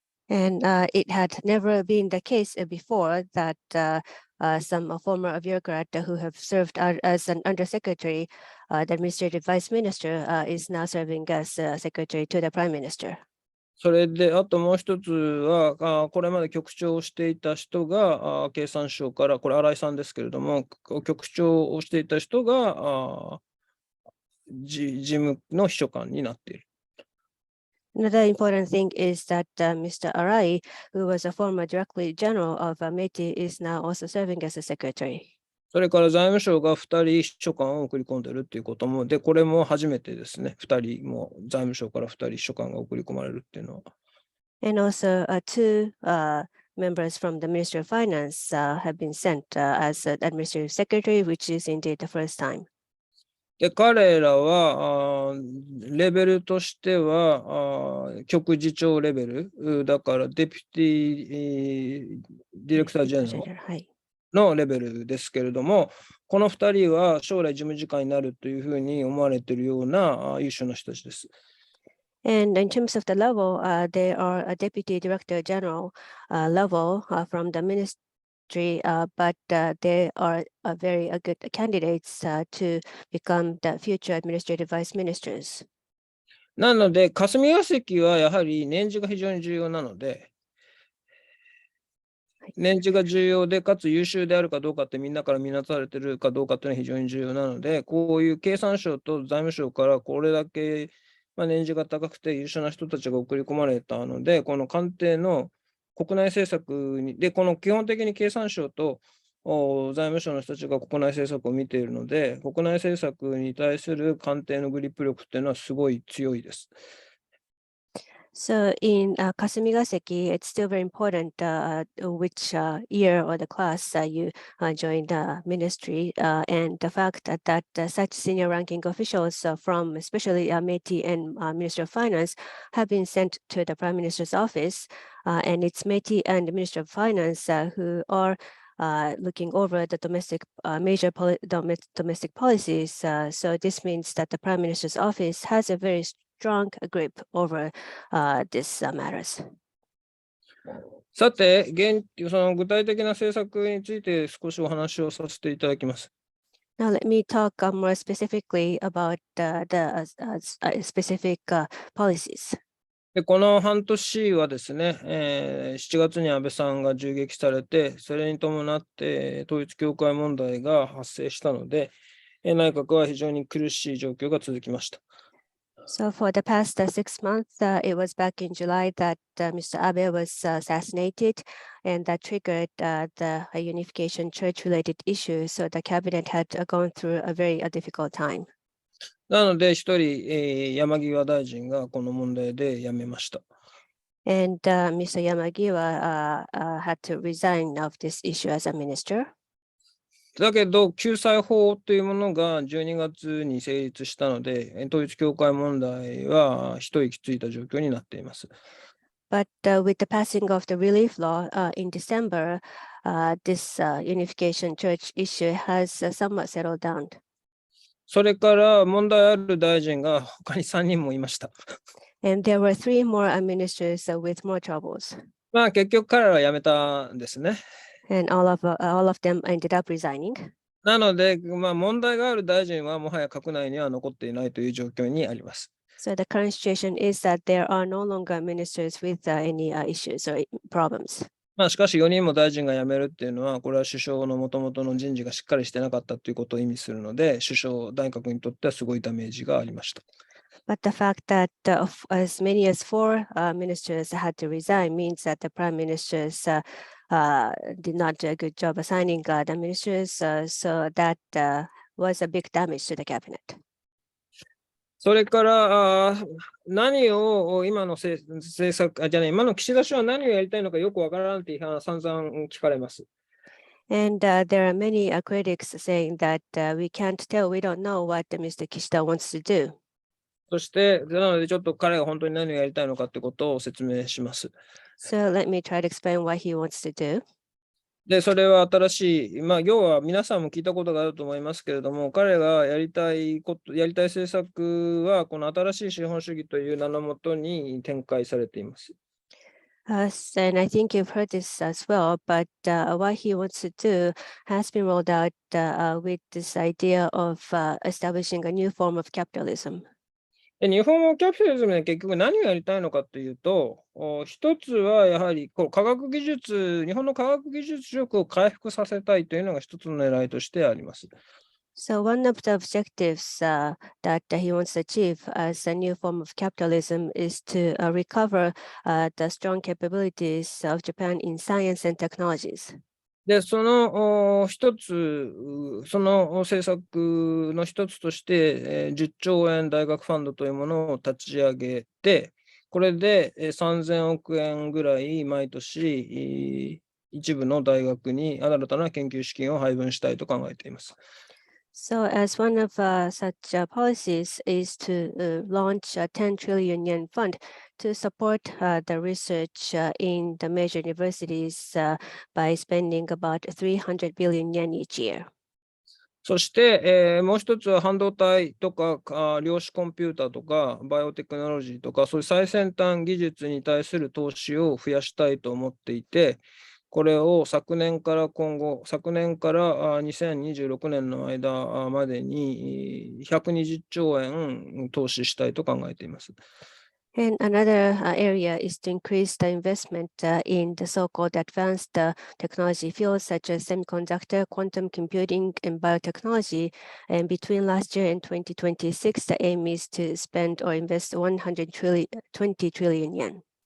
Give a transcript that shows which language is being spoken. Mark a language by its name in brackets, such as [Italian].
[English] And it had never been the case before that some former bureaucrat who have served as an undersecretary, the administrative vice minister, is now serving as secretary to the prime minister. [Japanese] それで、あともう一つは、これまで局長をしていた人が、経産省から、これ、新井さんですけれども、局長をしていた人が、事務の秘書官になっている。 [English] Another important thing is that Mr. Arai, who was a former Director General of METI, is now also serving as a secretary. [Japanese] それから財務省が2人秘書官を送り込んでいるということも、で、これも初めてですね、2人も財務省から2人秘書官が送り込まれるっていうのは。 [English] And also two members from the Ministry of Finance have been sent as an administrative secretary, which is indeed the first time. [Japanese] で、彼らは、レベルとしては、局次長レベル、だから、 [English] デピュティ、ディレクタージェネラル [Japanese] のレベルですけれども、この2人は将来事務次官になるというふうに思われているような優秀な人たちです。 [English] And in terms of the level, they are a deputy director general level from the ministry, but they are very good candidates to become the future administrative vice ministers. [Japanese] なので、霞が関はやはり年次が非常に重要なので、年次が重要で、かつ優秀であるかどうかってみんなから見なされているかどうかっていうのは非常に重要なので、こういう経産省と財務省からこれだけ年次が高くて優秀な人たちが送り込まれたので、この官邸の国内政策に、で、この基本的に経産省と財務省の人たちが国内政策を見ているので、国内政策に対する官邸のグリップ力っていうのはすごい強いです。 [English] So in Kasumi-Gaseki, it's still very important which year or the class you joined the ministry, and the fact that such senior ranking officials from especially METI and Ministry of Finance have been sent to the Prime Minister's office, and it's METI and the Ministry of Finance who are looking over the major domestic policies. So this means that the Prime Minister's office has a very strong grip over these matters. [Japanese] さて、その具体的な政策について少しお話をさせていただきます。 [English] Now let me talk more specifically about the specific policies. [Japanese] でこの半年はですね、7月に安倍さんが銃撃されて、それに伴って統一教会問題が発生したので、内閣は非常に苦しい状況が続きました。 [English] So for the past 6 months, it was back in July that Mr. Abe was assassinated, and that triggered the unification church-related issue. So the cabinet had gone through a very difficult time. [Japanese] なので、一人、山際大臣がこの問題で辞めました。 [English] And Mr. Yamagiwa had to resign of this issue as a minister. [Japanese] だけど、救済法というものが12月に成立したので、統一教会問題は一息ついた状況になっています。 [English] But with the passing of the relief law in December, this unification church issue has somewhat settled down. [Japanese] それから問題ある大臣が他に3人もいました。 [English] And there were 3 more ministers with more troubles. [Japanese] 結局彼らは辞めたんですね。 [English] And all of them ended up resigning. [Japanese] なので、問題がある大臣はもはや閣内には残っていないという状況にあります。 [English] So the current situation is that there are no longer ministers with any issues or problems. [Japanese] しかし4人も大臣が辞めるっていうのは、これは首相の元々の人事がしっかりしてなかったということを意味するので、首相、内閣にとってはすごいダメージがありました。 [English] But the fact that as many as 4 ministers had to resign means that the prime ministers did not do a good job assigning the ministers, so that was a big damage to the cabinet. [Japanese] それから何を今の政策今の岸田氏は何をやりたいのかよくわからないという批判は散々聞かれます。 [English] And there are many critics saying that we can't tell, we don't know what Mr. Kishida wants to do. [Japanese] そして、なのでちょっと彼が本当に何をやりたいのかということを説明します。 [English] So let me try to explain what he wants to do. [Japanese] で、それは新しい、要は皆さんも聞いたことがあると思いますけれども、彼がやりたい政策は、この新しい資本主義という名のもとに展開されています。 [English] And I think you've heard this as well, but what he wants to do has been rolled out with this idea of establishing a new form of capitalism. [Japanese] で日本のキャピタリズムで結局何をやりたいのかというと、一つはやはりこう科学技術、日本の科学技術力を回復させたいというのが一つの狙いとしてあります。 [English] So one of the objectives that he wants to achieve as a new form of capitalism is to recover the strong capabilities of Japan in science and technologies. [Japanese] で、その一つ、その政策の一つとして、10兆円大学ファンドというものを立ち上げて、これで3000億円ぐらい毎年、一部の大学に新たな研究資金を配分したいと考えています。 [English] So as one of such policies is to launch a 10 trillion yen fund to support the research in the major universities by spending about 300 billion yen each year. [Japanese] そして、もう一つは半導体とか量子コンピューターとかバイオテクノロジーとかそういう最先端技術に対する投資を増やしたいと思っていて、これを昨年から2026年の間までに120兆円投資したいと考えています。 [English] And another area is to increase the investment in the so-called advanced technology fields such as semiconductor, quantum computing, and biotechnology. And between last year and 2026, the aim is to spend or invest 20 trillion yen.